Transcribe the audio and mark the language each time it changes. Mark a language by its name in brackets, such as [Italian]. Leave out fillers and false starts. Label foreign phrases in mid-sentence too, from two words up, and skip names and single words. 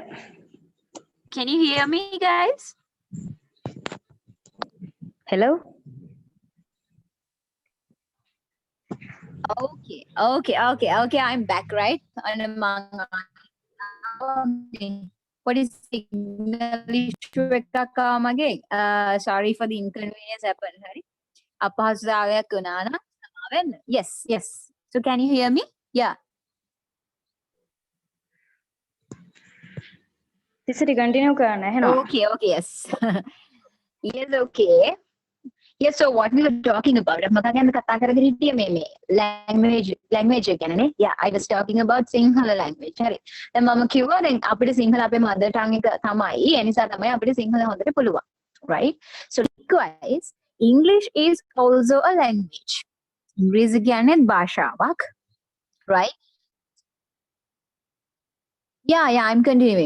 [English] Can you hear me, guys? Hello? Okay. I'm back, right? What is signal issue [Sinhala] එකක් මගේ? [English] Sorry for the inconvenience happened. [Sinhala] Hari. අපහසුතාවයක් වුණා නම් සමාව වෙන්න. [English] Yes. So can you hear me? Yeah. [Sinhala] Desiree, continue කරන්න එහෙනම්. [English] Okay, yes. Yes, okay. Yes, so what we were talking about, [Sinhala] මම ගැන කතා කරගෙන හිටියේ මේ language එක ගැනනේ. [English] Yeah, I was talking about Sinhala language. [Sinhala] හරි. දැන් මම කිව්වා දැන් අපිට සිංහල අපේ [English] mother tongue [Sinhala] එක තමයි. ඒ නිසා තමයි අපිට සිංහල හොඳට පුළුවන්. [English] right? So likewise, English is also a language. [Sinhala] ඉංග්‍රීසි කියන්නේ භාෂාවක්, [English] right? Yeah, I'm continuing.